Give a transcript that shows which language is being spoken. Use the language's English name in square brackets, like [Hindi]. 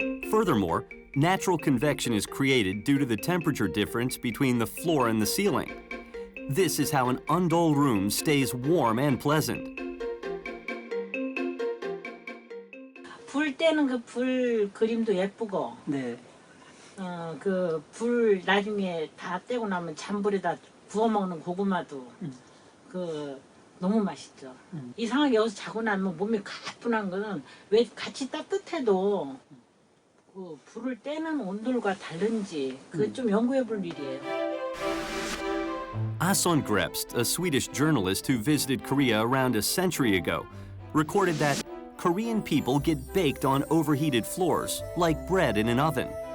[English] Furthermore, natural convection is created due to the temperature difference between the floor and the ceiling. This is how an Ondol room stays warm and pleasant. [Korean] 불 때는 그 불 그림도 예쁘고. 네. 그 불 나중에 다 떼고 나면 잔불에다 구워 먹는 고구마도 그 너무 맛있죠. 이상하게 여기서 자고 나면 몸이 가뿐한 거는 왜 같이 따뜻해도 그 불을 떼는 온돌과 다른지 그게 좀 연구해 볼 일이에요. [English] Ason Grebst, a Swedish journalist who visited Korea around a century ago, recorded that Korean people get baked on overheated floors, like bread in an oven.